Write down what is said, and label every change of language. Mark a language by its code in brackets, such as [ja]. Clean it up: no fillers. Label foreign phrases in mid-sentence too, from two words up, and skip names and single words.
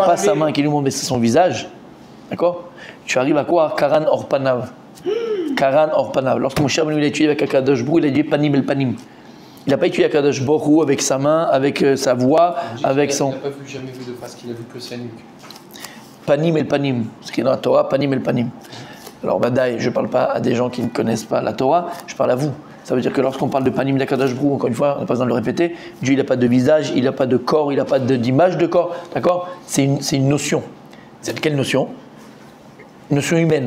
[fr] voir pas sa arriver. main qui nous montre, mais c'est son visage. D'accord? Tu arrives à quoi? [he] קרן עור פניו. קרן עור פניו. [fr] Lorsque Moshe Rabbeinu il a étudié avec Akadosh Baruch Hu, il a dit [he] פנים אל פנים. [fr] Il n'a pas étudié Akadosh Baruch Hu avec sa main, avec sa voix, avec son. Il n'a pas jamais vu de face qu'il a vu que sa nuque. [he] פנים אל פנים. [fr] Ce qui est dans la Torah, [he] פנים אל פנים. [fr] Alors, Badaï, je ne parle pas à des gens qui ne connaissent pas la Torah, je parle à vous. Ça veut dire que lorsqu'on parle de Panim d'Akadosh Baruch Hu, encore une fois, on n'a pas besoin de le répéter, Dieu il n'a pas de visage, il n'a pas de corps, il n'a pas d'image de corps, d'accord? C'est une notion. C'est quelle notion? Une notion humaine.